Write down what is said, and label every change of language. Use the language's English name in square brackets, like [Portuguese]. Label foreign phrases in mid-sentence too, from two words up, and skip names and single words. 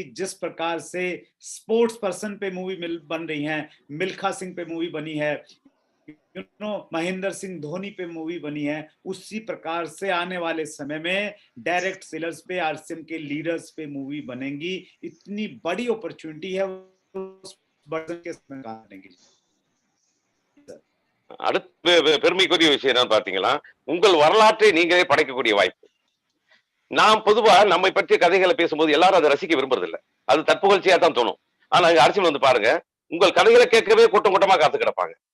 [Hindi] जिस प्रकार से [English] sports person [Hindi] पे मूवी बन रही है, मिल्खा सिंह पे मूवी बनी है, महेंद्र सिंह धोनी पे मूवी बनी है, उसी प्रकार से आने वाले समय में [English] direct sellers [Hindi] पे, आरसीएम के लीडर्स पे मूवी बनेंगी। इतनी बड़ी अपॉर्चुनिटी है, [Tamil] அடுத்த பெருமைக்குரிய விஷயம் என்னன்னு பாத்தீங்கன்னா, உங்கள் வரலாற்றை நீங்களே படைக்கக்கூடிய வாய்ப்பு. நாம் பொதுவா நம்மை பற்றிய கதைகளை பேசும்போது எல்லாரும் அதை ரசிக்க விரும்புறதில்லை. அது தற்புகழ்ச்சியா தான் தோணும். ஆனா இங்க அரசியல் வந்து பாருங்க, உங்கள் கதைகளை கேட்கவே கூட்டம் கூட்டமா காத்து கிடப்பாங்க.